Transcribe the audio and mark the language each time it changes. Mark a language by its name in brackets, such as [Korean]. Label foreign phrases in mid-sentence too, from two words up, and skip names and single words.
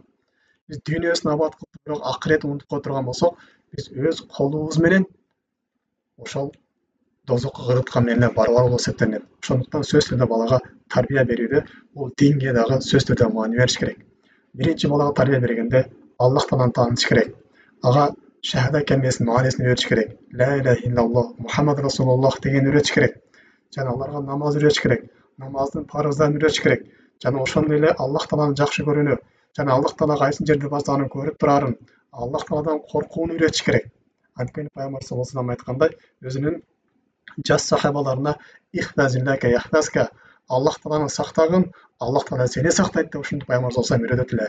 [Kyrgyz] Биз дүйнөсүн абад кылып, бирок акыретин унутуп кое турган болсок, биз өз колубуз менен ошол тозокко ыргыткан менен эле барабар болуп эсептелинет. Ошондуктан сөзсүз түрдө балага тарбия берүүдө бул динге дагы сөзсүз түрдө маани бериш керек. Биринчи балага тарбия бергенде Аллах Тааланы таанытыш керек. Ага шахада калимесинин маанисин үйрөтүш керек. [Arabic] لا إله إلا الله محمد رسول الله [Kyrgyz] дегенди үйрөтүш керек. Жана аларга намаз үйрөтүш керек. Намаздын парыздарын үйрөтүш керек. Жана ошондой эле Аллах Тааланы жакшы көрүүнү, жана Аллах Таала кайсы жерде барса аны көрүп турарын, Аллах Тааладан коркууну үйрөтүш керек. Анткени пайгамбар [Arabic] صلى الله عليه وسلم [Kyrgyz] айткандай, өзүнүн жас сахабаларына [Arabic] احفظ الله يحفظك, [Kyrgyz] Аллах Тааланы сактагын, Аллах Таала сени сактайт деп ушинтип пайгамбар [Arabic] صلى الله عليه وسلم [Kyrgyz] үйрөтөт эле.